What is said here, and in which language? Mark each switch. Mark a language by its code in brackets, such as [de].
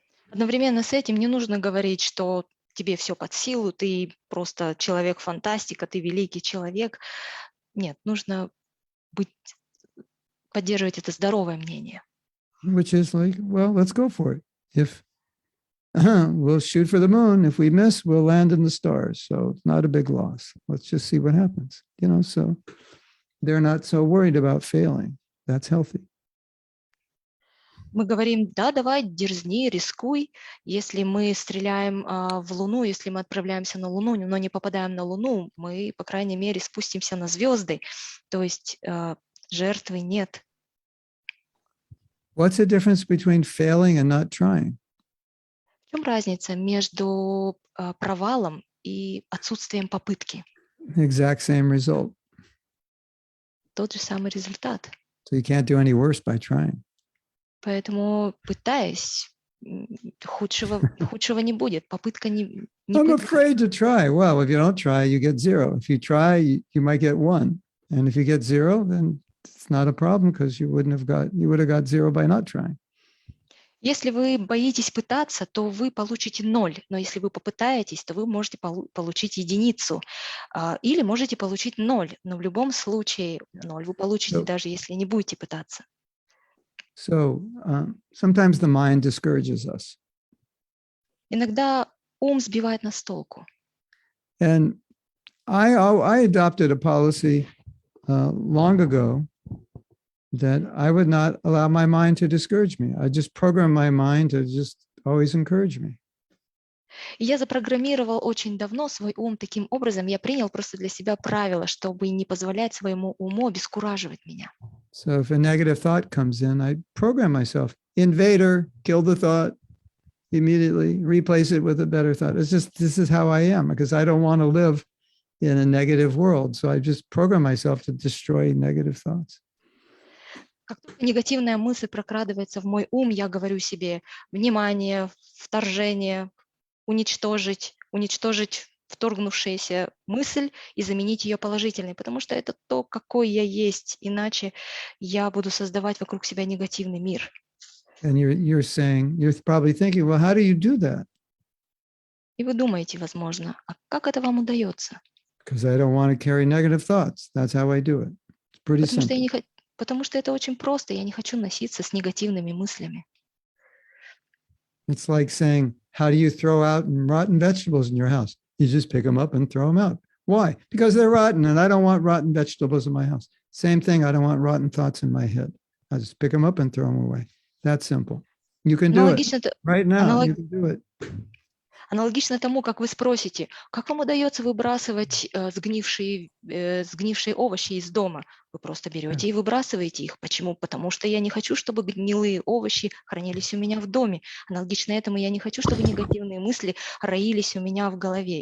[ru] Одновременно с этим не нужно говорить, что тебе все под силу, ты просто человек-фантастика, ты великий человек. Нет, нужно поддерживать это здоровое мнение. [en] Which is like, well, let's go for it. If we'll shoot for the moon, if we miss, we'll land in the stars. So it's not a big loss. Let's just see what happens. So they're not so worried about failing. That's healthy. [ru] Мы говорим: да, давай, дерзни, рискуй. Если мы стреляем в Луну, если мы отправляемся на Луну, но не попадаем на Луну, мы, по крайней мере, спустимся на звезды. То есть жертвы нет. [en] What's the difference between failing and not trying? [ru] В чем разница между провалом и отсутствием попытки? [en] Exact same result. [ru] Тот же самый результат. [en] So you can't do any worse by trying. [ru] Поэтому, пытаясь, худшего не будет. Попытка не [en] I'm [ru] пытка. [en] afraid to try. Well, if you don't try, you get zero. If you try, you might get one. And if you get zero, then it's not a problem because you would have got zero by not trying. [ru] Если вы боитесь пытаться, то вы получите 0. Но если вы попытаетесь, то вы можете получить единицу. Или можете получить 0. Но в любом случае 0 вы получите, даже если не будете пытаться. [en] So sometimes the mind discourages us. [ru] Иногда ум сбивает нас с толку. [en] And I adopted a policy long ago that I would not allow my mind to discourage me. I just programmed my mind to just always encourage me. [ru] И я запрограммировал очень давно свой ум таким образом, я принял просто для себя правило, чтобы не позволять своему уму обескураживать меня. [en] So if a negative thought comes in, I program myself, invader, kill the thought immediately, replace it with a better thought. This is how I am, because I don't want to live in a negative world. So I just program myself to destroy negative thoughts. [ru] Как только негативная мысль прокрадывается в мой ум, я говорю себе: внимание, вторжение, уничтожить вторгнувшаяся мысль и заменить ее положительной, потому что это то, какой я есть, иначе я буду создавать вокруг себя негативный мир. [en] And you're probably thinking, well, how do you do that? [ru] И вы думаете, возможно, а как это вам удается? [en] Because I don't want to carry negative thoughts. That's how I do it. It's pretty simple. [ru] Потому что это очень просто, я не хочу носиться с негативными мыслями. [en] It's like saying, how do you throw out rotten vegetables in your house? You just pick them up and throw them out. Why? Because they're rotten, and I don't want rotten vegetables in my house. Same thing, I don't want rotten thoughts in my head. I just pick them up and throw them away. That's simple. You can do it right now. You can do it. [ru] Аналогично тому, как вы спросите, как вам удается выбрасывать сгнившие овощи из дома? Вы просто берете и выбрасываете их. Почему? Потому что я не хочу, чтобы гнилые овощи хранились у меня в доме. Аналогично этому я не хочу, чтобы негативные мысли роились у меня в голове.